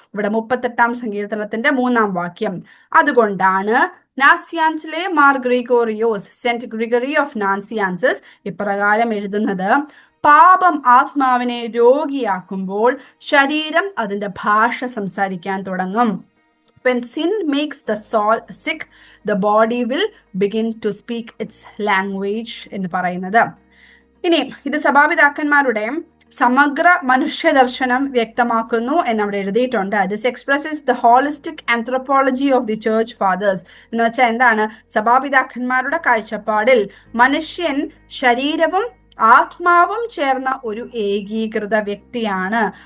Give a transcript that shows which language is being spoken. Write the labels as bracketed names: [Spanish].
[Malayalam] ഇവിടെ 38-ാം സങ്കീർത്തനത്തിന്റെ 3-ാം വാക്യം. അതുകൊണ്ടാണ് നാസിയാൻസിലെ Mar Gregorios, saint Gregory of Nazianzus ഇപ്രകാരം എഴുതുന്നത്: പാപം ആത്മാവിനെ രോഗിയാക്കുമ്പോൾ ശരീരം അതിന്റെ ഭാഷ സംസാരിക്കാൻ തുടങ്ങും. [English] When sin makes the soul sick, the body will begin to speak its language [Malayalam] എന്ന് പറയുന്നത്. ഇനി ഇത് സഭാപിതാക്കന്മാരുടെ സമഗ്ര മനുഷ്യദർശനം വ്യക്തമാക്കുന്നു എന്നവിടെ എഴുതിയിട്ടുണ്ട്. [English] This expresses the holistic anthropology of the church fathers. [Malayalam] എന്ന് വെച്ചാൽ എന്താണ്? സഭാപിതാക്കന്മാരുടെ കാഴ്ചപ്പാടിൽ മനുഷ്യൻ ശരീരവും ആത്മാവും ചേർന്ന ഒരു ഏകീകൃത വ്യക്തിയാണ്.